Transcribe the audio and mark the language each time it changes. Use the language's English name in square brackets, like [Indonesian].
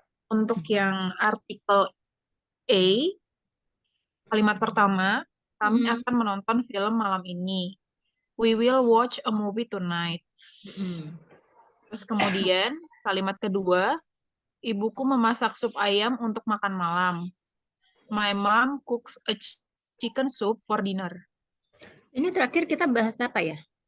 [Indonesian] Untuk yang artikel A, kalimat pertama, kami akan menonton film malam ini. [English] We will watch a movie tonight. [Indonesian] Terus kemudian, kalimat kedua, ibuku memasak sup ayam untuk makan malam. [English] My mom cooks a chicken soup for dinner. [Indonesian] Ini terakhir kita bahas apa ya?